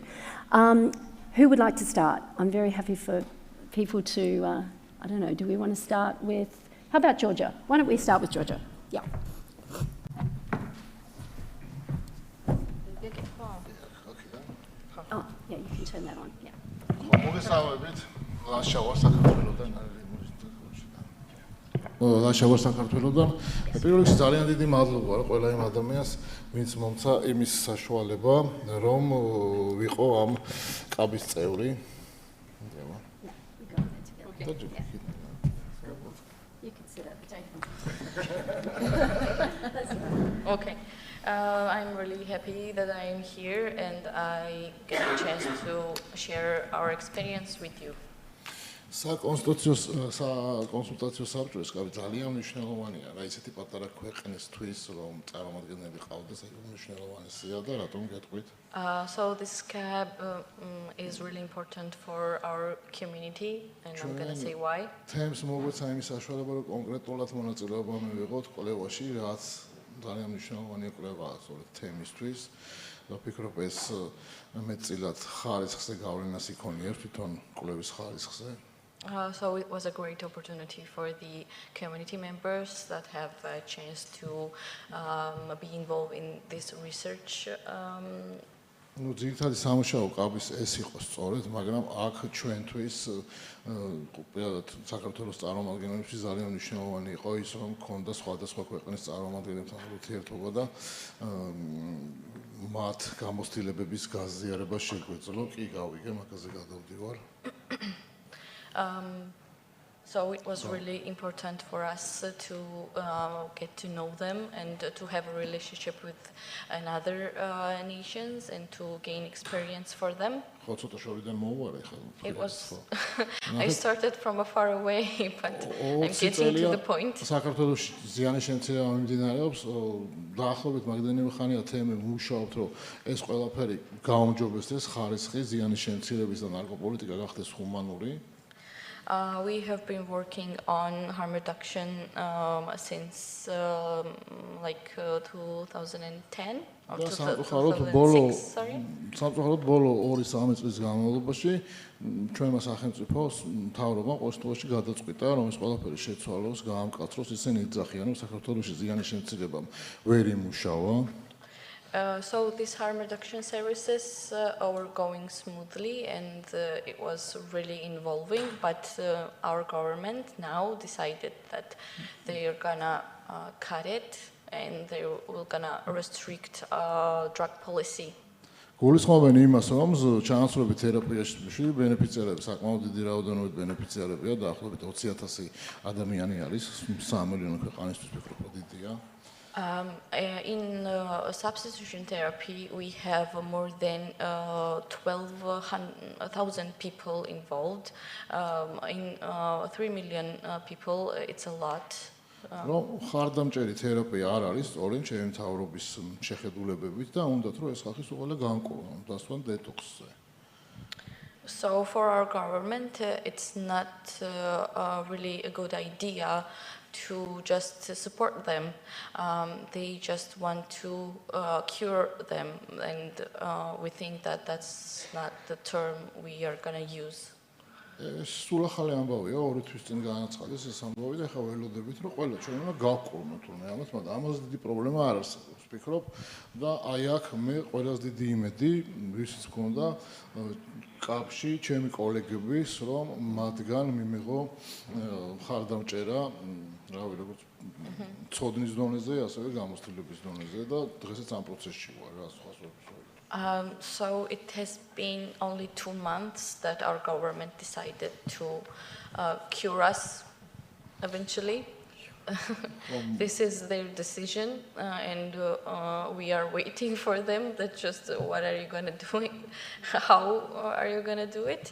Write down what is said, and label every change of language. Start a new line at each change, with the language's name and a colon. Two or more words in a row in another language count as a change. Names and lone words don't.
English: Who would like to start? I'm very happy for people to, I don't know, do we want to start with, how about Georgia? Why don't we start with Georgia? Yeah. Oh, yeah, you can turn that on, yeah.
Georgian: ლაშავარ საქართველოდან. პირველ რიგში ძალიან დიდი მადლობა ყველა იმ ადამიანს, ვინც მომცა იმის საშუალება, რომ ვიყო ამ კაბის წევრი.
English: Okay. I'm really happy that I am here and I get a chance to share our experience with you.
Georgian: საკონსულტაციო საბჭო ეს კაბი ძალიან მნიშვნელოვანია რა ისეთი პატარა ქვეყნისთვის რომ წარმომადგენლები ყავდეს ეს მნიშვნელოვანია და რატომ გეტყვით
English: So this cab is really important for our community and I'm going to say why.
Georgian: თემს მოგვეცა იმის საშუალება რომ კონკრეტულად მონაწილეობა მივიღოთ კვლევაში რაც ძალიან მნიშვნელოვანი კვლევაა სწორედ თემისთვის და ვფიქრობ ეს მეტწილად ხარისხზე გავლენას იქონიებს თვითონ კვლევის ხარისხზე.
English: So it was a great opportunity for the community members that have a chance to be involved in this research.
Georgian: Ну, ძირითადი სამუშაო კაბის ეს იყო სწორედ, მაგრამ აქ ჩვენთვის საქართველოს წარმომადგენლებისთვის ძალიან მნიშვნელოვანი იყო ის, რომ ქონდა სხვადასხვა ქვეყნის წარმომადგენლებთან ურთიერთობა და მათ გამოცდილებების გაზიარება შეგვეძლო. კი, გავიგე, მაგაზე გადავდივარ.
English: So it was really important for us to get to know them and to have a relationship with another nations and to gain experience for them. It was, I started from afar away, but I'm getting to the point.
Georgian: საქართველოს ზიანის შემცირება მიმდინარეობს, დაახლოებით მაგდენივე ხანია თემები მუშაობთ, რომ ეს ყველაფერი გაუმჯობესდეს ხარისხი ზიანის შემცირების და ნარკოპოლიტიკა გახდეს ჰუმანური.
English: We have been working on harm reduction since like 2010 or 2006, sorry.
Georgian: სამწუხაროდ ბოლო 2-3 წლის განმავლობაში ჩვენმა სახელმწიფოს მთავრობამ ყოველთვის გადაწყვიტა, რომ ეს ყველაფერი შეცვალოს, გაამკაცროს, ისინი იძახიან, რომ საქართველოში ზიანის შემცირება ვერ იმუშავა.
English: So these harm reduction services were going smoothly and it was really involving, but our government now decided that they are gonna cut it and they will gonna restrict drug policy.
Georgian: გულისხმობენ იმას, რომ ჩანაცვლებით თერაპიაში ბენეფიციარები საკმაოდ დიდი რაოდენობით ბენეფიციარებია, დაახლოებით 20,000 ადამიანი არის, 3 მილიონი ქვეყანისთვის ფიქრობ დიდია.
English: In substitution therapy, we have more than 12,000 people involved. In 3 million people, it's a lot.
Georgian: რომ ხარდამჭერი თერაპია არ არის სწორედ ჩემი მთავრობის შეხედულებებით და უნდათ რომ ეს ხალხი უყოლა განკურნონ დასვან დეტოქსზე.
English: So for our government, it's not really a good idea to just support them. They just want to cure them, and we think that that's not the term we are going to use.
Georgian: სულ ახალი ამბავია, 2 თვის წინ განაცხადეს ეს ამბავი და ხა ველოდებით რომ ყველა ჩვენ უნდა გავკურნოთ თურმე ამას, მაგრამ ამაზე დიდი პრობლემა არ არსებობს. ვფიქრობ და აი აქ მე ყველაზე დიდი იმედი, ვისაც გქონდა კაპში ჩემი კოლეგების, რომ მათგან მიმიღო ხარდამჭერა, რავი, როგორც ცოდნის დონეზე, ასევე გამოცდილების დონეზე და დღესაც ამ პროცესში ვარ, რა სხვა სხვა.
English: So it has been only 2 months that our government decided to cure us eventually. This is their decision, and we are waiting for them. That's just what are you going to do? How are you going to do it?